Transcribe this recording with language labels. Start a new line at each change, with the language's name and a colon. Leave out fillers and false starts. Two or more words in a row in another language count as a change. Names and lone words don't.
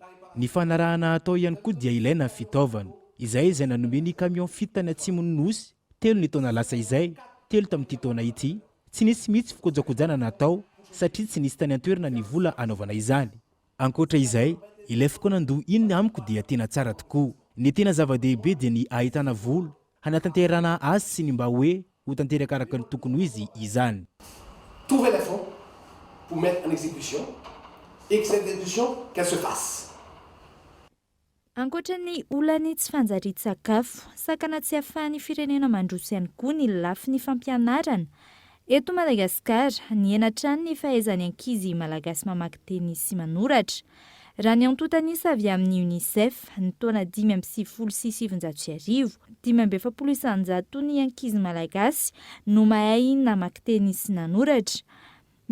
Malagasy: Ny fanarahana atao ihany koa dia ilaina fitaovana. Izay nanome ny camion fitany atsimon'ny nosy 3 ny taona lasa izay 3 tamin'ity taona ity tsy nisy mihitsy fikojakojana natao satria tsy nisy tany antoerana ny vola anaovana izany. Ankoatra izay, ilay fokoanandoha inony amiko dia tena tsara tokoa. Ny tena zava-dehibe dia ny ahitana vola hanatanterana azy sy ny mba hoe ho tanteraka araka ny tokony ho izy izany.
French: Trouver les fonds pour mettre en exécution et que cette exécution qu'elle se fasse.
Malagasy: Ankoatra ny olany tsy fanjarian-tsakafo, sakana tsy ahafahan'ny firenena mandroso ihany koa ny lafin'ny fampianarana. Eto Madagasikara, ny enatrany ny fahaizany ankizy malagasy mamaky teny sy manoratra. Raha ny antontanisa avy amin'ny UNICEF, ny taona 5,700 5,700 ny ankizy malagasy no mahay namaky teny sy nanoratra.